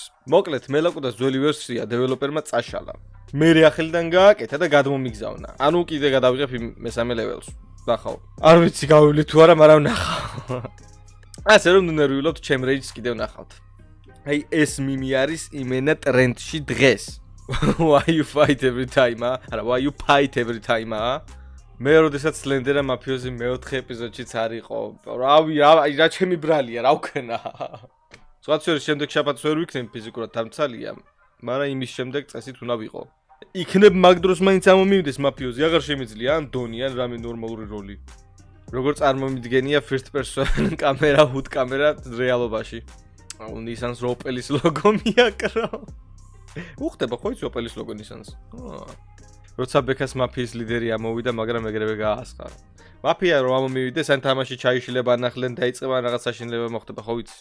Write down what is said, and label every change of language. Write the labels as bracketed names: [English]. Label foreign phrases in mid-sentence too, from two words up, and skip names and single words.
[Georgian] მოკლედ, მელაკუდას ძველი ვერსია დეველოპერმა წაშალა. მე ახალიდან გააკეთა და გადმომიგზავნა. ანუ კიდე გადავიღებ მესამე ლეველს. ნახავ. არ ვიცი გავივლი თუ არა, მაგრამ ნახავ. ასე რომ ნერვიულობთ, ჩემ რეიჯს კიდევ ნახავთ. აი ეს მიმი არის იმენა ტრენდში დღეს. [English] Why you fight every time? [Georgian] არა, [English] why you fight every time? [Georgian] მე როდესაც სლენდერა მაფიოზი მეოთხე ეპიზოდშიც არ იყო. რავი, რა ჩემი ბრალია, რა ვქნა. სხვათა შემდეგ შაბათს ვერ ვიქნები ფიზიკურად თამცალია, მაგრამ იმის შემდეგ წესით უნდა ვიყო. იქნებ მაგ დროს მაინც ამომივიდეს მაფიოზი, აღარ შემიძლია ან დონი ან რამე ნორმალური როლი. როგორ წარმომიდგენია [English] first person [Georgian] კამერა, HUD კამერა რეალობაში. ნისანს ოპელის ლოგო მიაკრავ. უხდება ხო ის ოპელის ლოგო ნისანს? როცა ბექას მაფიის ლიდერი ამოვიდა, მაგრამ ეგრევე გაასყარა. მაფია რომ ამომივიდეს, ან თამაში ჩაიშლება, ანახლენ დაიწყება რაღაც საშინელება მოხდება, ხო ვიცი?